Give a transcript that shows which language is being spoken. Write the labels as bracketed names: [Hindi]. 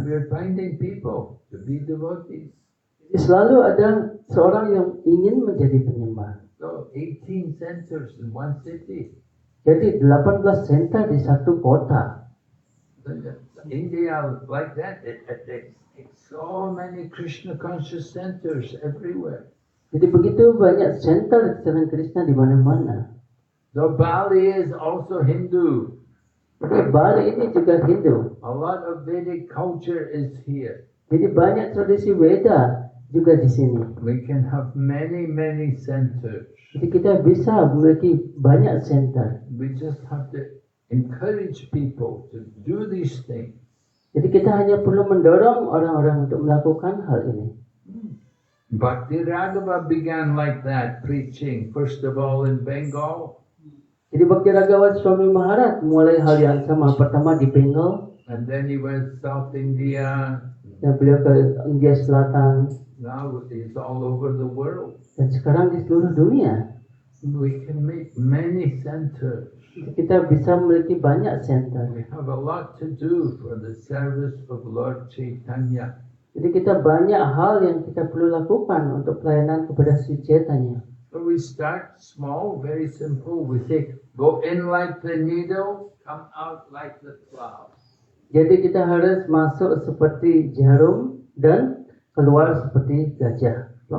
[English] And we're finding people to be devotees. [Indonesian] Jadi selalu ada seorang yang ingin menjadi penyembah. [English] So 18 centers in one city. [Indonesian] Jadi 18 center di satu kota. [English] India like that, it's so many Krishna conscious centers everywhere. [Indonesian] Jadi begitu banyak center kesadaran Krishna di mana-mana. [English] So Bali is also Hindu. [Indonesian] Jadi Bali ini juga Hindu. [English] A lot of Vedic culture is here. [Indonesian] Jadi banyak tradisi Veda juga di sini. [English] We can have many centers. [Indonesian] Jadi kita bisa memiliki banyak center. [English] We just have to encourage people to do these things. [Indonesian] Jadi kita hanya perlu mendorong orang-orang untuk melakukan hal ini. [English] Bhakti Raghava began like that, preaching first of all in Bengal. [Indonesian] Jadi Bhakti Raghavat Swami Maharaj mulai hal yang sama. Pertama di Bengal, [English] and then he went South India. [Indonesian] dan beliau ke India Selatan, [English] Now he's all over the world. [Indonesian] dan sekarang di seluruh dunia. [English] We can make many centers. [Indonesian] Kita bisa memiliki banyak center. [English] We have a lot to do for the service of Lord Chaitanya. [Indonesian] Jadi kita banyak hal yang kita perlu lakukan untuk pelayanan kepada Sri Chaitanya. [English] So we start small, very simple. We say, go in like the needle, come out like the plow. [Indonesian] Jadi kita harus masuk seperti jarum dan keluar seperti gajah.